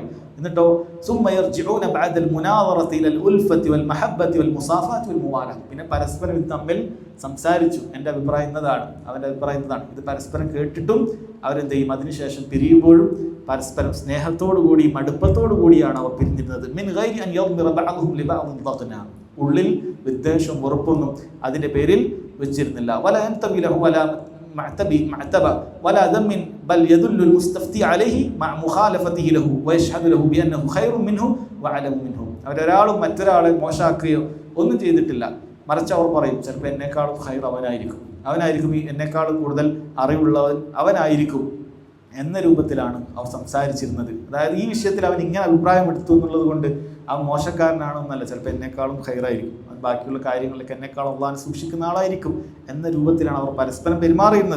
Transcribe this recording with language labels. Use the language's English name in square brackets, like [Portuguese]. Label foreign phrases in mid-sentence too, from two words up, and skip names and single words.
[Malayalam] എന്നിട്ടോ [Arabic] ثم يرجعون بعد المناظرة إلى الألفة والمحبة والمصافاة والموالاة, [Malayalam] പിന്നെ പരസ്പരം തമ്മിൽ സംസാരിച്ചു, എൻ്റെ അഭിപ്രായം ഇന്നതാണ്, അവൻ്റെ അഭിപ്രായം ഇന്നതാണ്, ഇത് പരസ്പരം കേട്ടിട്ടും അവരെന്ത് ചെയ്യും? അതിനുശേഷം പിരിയുമ്പോഴും പരസ്പരം സ്നേഹത്തോടു കൂടി മടുപ്പത്തോടു കൂടിയാണ് അവർ പിരിഞ്ഞിരുന്നത്. [Arabic] من غير أن يضمر بعضهم لبعض ضغنا, [Malayalam] ഉള്ളിൽ വിദ്വേഷവും വെറുപ്പൊന്നും അതിൻ്റെ പേരിൽ വെച്ചിരുന്നില്ല. [Arabic] ولا ينتدب له ولا معتب ولا ذم بل يدل المستفتي عليه مع مخالفته له ويشهد له بأنه خير منه وعلم منه. [Malayalam] അവരൊരാളും മറ്റൊരാളെ മോശമാക്കുകയോ ഒന്നും ചെയ്തിട്ടില്ല. മറിച്ച് അവർ പറയും ചിലപ്പോൾ എന്നെക്കാളും ഖൈർ അവനായിരിക്കും ഈ എന്നെക്കാളും കൂടുതൽ അറിവുള്ളവൻ അവനായിരിക്കും എന്ന രൂപത്തിലാണ് അവർ സംസാരിച്ചിരുന്നത്. അതായത് ഈ വിഷയത്തിൽ അവൻ ഇങ്ങനെ അഭിപ്രായം എടുത്തു എന്നുള്ളത് കൊണ്ട് അവൻ മോശക്കാരനാണോ എന്നല്ല, ചിലപ്പോൾ എന്നെക്കാളും ഖൈറായിരിക്കും, ബാക്കിയുള്ള കാര്യങ്ങളിലൊക്കെ എന്നെക്കാളും അള്ളാഹിനെ സൂക്ഷിക്കുന്ന ആളായിരിക്കും എന്ന രൂപത്തിലാണ് അവർ പരസ്പരം പെരുമാറിയിരുന്നത്.